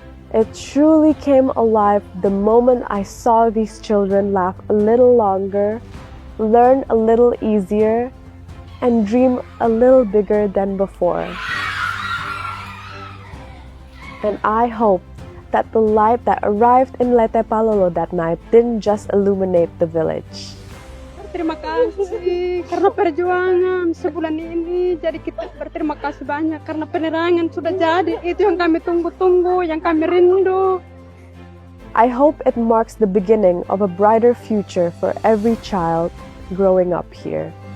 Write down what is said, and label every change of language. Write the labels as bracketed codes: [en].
[en] It truly came alive the moment I saw these children laugh a little longer, learn a little easier, and dream a little bigger than before. And I hope that the light that arrived in Leyte Palolo that night didn't just illuminate the village. [id] Terima kasih karena perjuangan sebulan ini. Jadi kita berterima kasih banyak karena penerangan sudah jadi. Itu yang kami tunggu-tunggu, yang kami rindu. [en] I hope it marks the beginning of a brighter future for every child growing up here.